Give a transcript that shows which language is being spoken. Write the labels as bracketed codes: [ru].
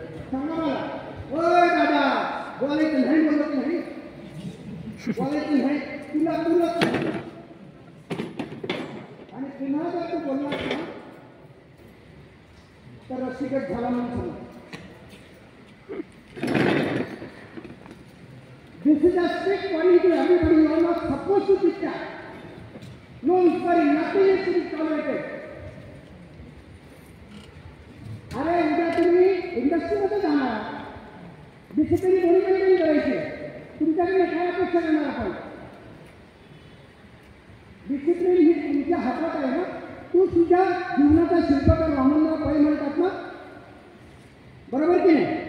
[mr] सांगा मला. ओय दादा, बोलायचं नाही, बोलत नाही, बोलायचं नाही, तुला तुला आणि पुन्हा जर तू बोललास ना तर रसिकट झाला म्हणून समज. [en] This is a strict warning to everybody. You are not supposed to teach that. No inquiry, nothing is to be tolerated. [mr] अरे उद्या तुम्ही इंडस्ट्रीमध्ये जाणार, डिसिप्लिन कोणी मेंटेन करायची, तुमच्याकडे काय अपेक्षा करणार आपण? डिसिप्लिन ही तुमच्या हातात आहे ना. तू तुझ्या जीवनाचा शिल्पकार वामनराव पै म्हणतात ना, बरोबर की नाही?